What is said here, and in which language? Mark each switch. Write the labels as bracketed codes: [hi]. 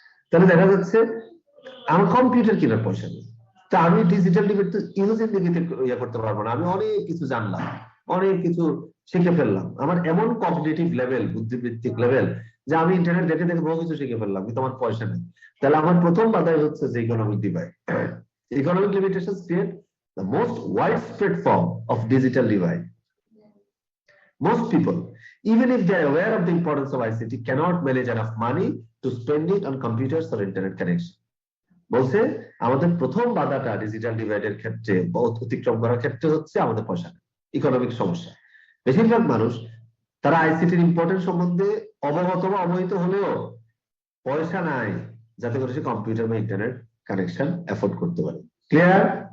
[bn] তাহলে দেখা যাচ্ছে আমার কম্পিউটার কেনার পয়সা নেই, তা আমি ডিজিটাল ডিভাইড তো ইউজের দিকে ইয়ে করতে পারবো না। আমি অনেক কিছু জানলাম, অনেক কিছু শিখে ফেললাম, আমার এমন কগনিটিভ লেভেল, বুদ্ধিবৃত্তিক লেভেল, যে আমি ইন্টারনেট দেখে দেখে বহু কিছু শিখে ফেললাম, কিন্তু আমার পয়সা নেই। তাহলে আমার প্রথম বাধাই হচ্ছে যে economic divide. [en] Economic limitations create the most widespread form of digital divide. Most people, even if they are aware of the importance of ICT, cannot manage enough money to spend it on computers or internet connection. [bn] বলছে আমাদের প্রথম বাধাটা digital ডিভাইডের ক্ষেত্রে অতিক্রম করার ক্ষেত্রে হচ্ছে আমাদের পয়সা, ইকোনমিক সমস্যা। বেশিরভাগ মানুষ তারা আইসিটির ইম্পর্টেন্স সম্বন্ধে অবগত বা অবহিত হলেও পয়সা নাই যাতে করে সে কম্পিউটার বা ইন্টারনেট কানেকশন অ্যাফোর্ড করতে পারে। ক্লিয়ার?